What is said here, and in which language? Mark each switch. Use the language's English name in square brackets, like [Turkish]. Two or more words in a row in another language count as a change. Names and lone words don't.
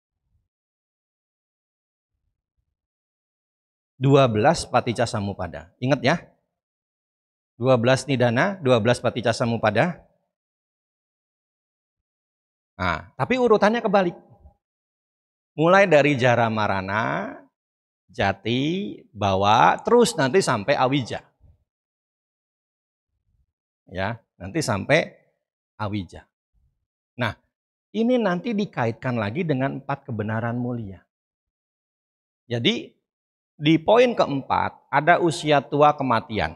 [Indonesian] 12 [Pali] paticca samuppada. [Indonesian] Ingat ya? [Pali] 12 nidana, 12 paticca samuppada. [Indonesian] Nah, tapi urutannya kebalik. Mulai dari [Pali] jara marana, jati, [Indonesian] bawa, terus nanti sampai awija. Ya, nanti sampai awija. Nah, ini nanti dikaitkan lagi dengan 4 kebenaran mulia. Jadi, di poin keempat ada usia tua kematian.